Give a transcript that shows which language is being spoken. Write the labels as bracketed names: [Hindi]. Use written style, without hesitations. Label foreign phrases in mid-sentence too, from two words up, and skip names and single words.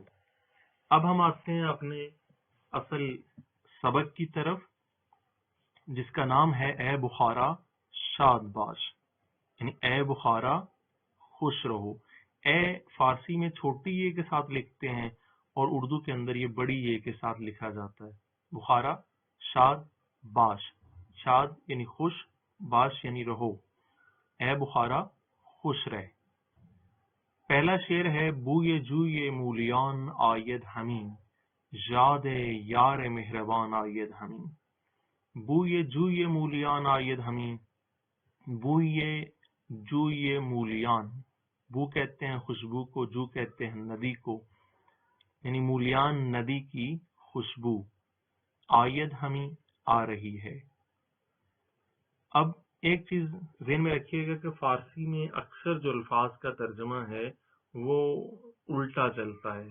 [Urdu] اب ہم آتے ہیں اپنے اصل سبق کی طرف، جس کا نام ہے [Persian] اے بخارا شاد باش، [Urdu] یعنی اے بخارا خوش رہو. اے فارسی میں چھوٹی اے کے ساتھ لکھتے ہیں اور اردو کے اندر یہ بڑی اے کے ساتھ لکھا جاتا ہے. [Persian] بخارا شاد باش، [Urdu] شاد یعنی خوش، باش یعنی رہو. اے بخارا خوش رہ. پہلا شعر ہے [Persian] بوئے جوئے مولیان آید ہمیں، یاد یار مہربان آید ہمیں. بوئے جوئے مولیان آید ہمیں، بوئے جوئے مولیان، [Urdu] بو کہتے ہیں خوشبو کو، جو کہتے ہیں ندی کو، یعنی مولیان ندی کی خوشبو. [Persian] آید ہمیں [Urdu] آ رہی ہے. اب ایک چیز ذہن میں رکھیے گا کہ فارسی میں اکثر جو الفاظ کا ترجمہ ہے وہ الٹا چلتا ہے.